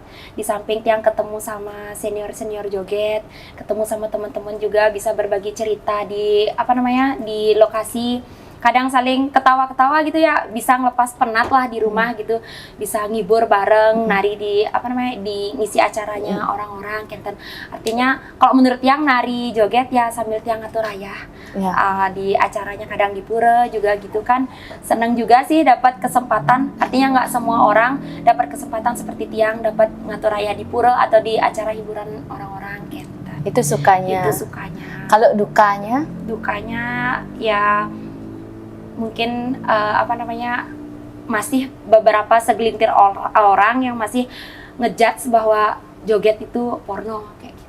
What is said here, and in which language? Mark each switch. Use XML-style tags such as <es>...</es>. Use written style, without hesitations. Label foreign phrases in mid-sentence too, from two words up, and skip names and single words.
<id>Di samping tiang ketemu sama senior joget, ketemu sama teman-teman juga, bisa berbagi cerita di di lokasi. kadang saling ketawa-ketawa gitu ya, bisa ngelepas penat lah di rumah gitu, bisa ngibur bareng, nari di apa namanya di ngisi acaranya orang-orang kenten. Artinya kalau menurut yang nari joget ya sambil tiang</id> <ban>ngatur rayah</ban> <id>di acaranya, kadang di pura juga gitu kan. Seneng juga sih dapat kesempatan, artinya nggak semua orang dapat kesempatan seperti tiang dapat</id> <ban>ngatur rayah</ban> <id>di pura atau di acara hiburan orang-orang kenten. Itu sukanya. Itu sukanya. Kalau dukanya? Dukanya ya mungkin apa namanya, masih beberapa segelintir orang yang masih ngejudge bahwa joget itu porno kayak gitu.</id>